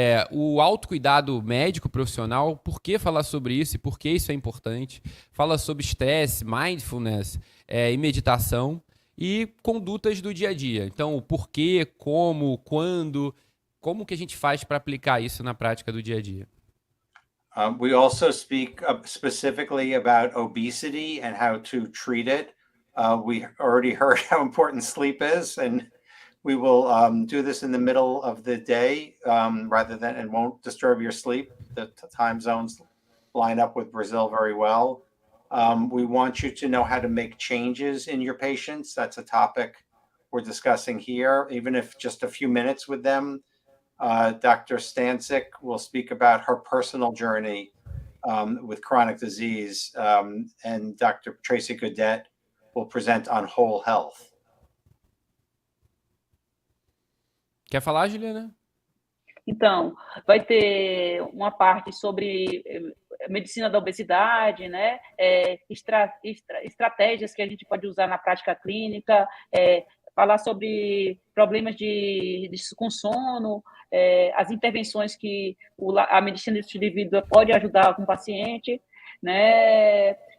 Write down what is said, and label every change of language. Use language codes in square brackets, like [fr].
[pt] O autocuidado médico profissional, por que falar sobre isso e por que isso é importante. Fala sobre estresse, mindfulness e meditação e condutas do dia a dia. Então, o porquê, como, quando, como que a gente faz para aplicar isso na prática do dia a dia. [en] We also speak specifically about obesity and how to treat it. We already heard how important sleep is, and we will do this in the middle of the day and won't disturb your sleep. The time zones line up with Brazil very well. We want you to know how to make changes in your patients. That's a topic we're discussing here, even if just a few minutes with them. Dr. Stancic will speak about her personal journey with chronic disease, and Dr. Tracy Godet will present on whole health. [pt] Quer falar, Juliana? Então, vai ter uma parte sobre medicina da obesidade, né? Estratégias que a gente pode usar na prática clínica, falar sobre problemas com sono, as intervenções que a medicina do estilo de vida pode ajudar com o paciente, né?